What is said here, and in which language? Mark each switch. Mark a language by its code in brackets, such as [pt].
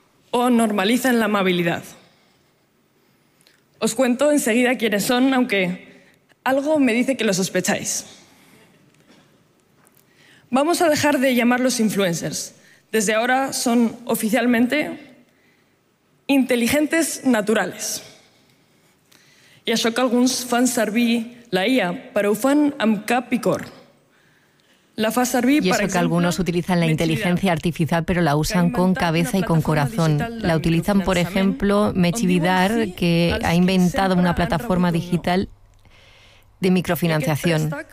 [es] O normalizan la amabilidad. Os cuento enseguida quiénes son, aunque algo me dice que lo sospecháis. Vamos a dejar de llamarlos influencers. Desde ahora son oficialmente inteligentes naturales. [ca] I això que alguns fan servir la IA, però ho fan amb cap i cor. La fa servir, per exemple, [es] que algunos utilizan la inteligencia artificial, pero la usan con cabeza y con corazón. La utilizan, por ejemplo, Mechi Vidar, que ha inventado una plataforma digital de microfinanciación.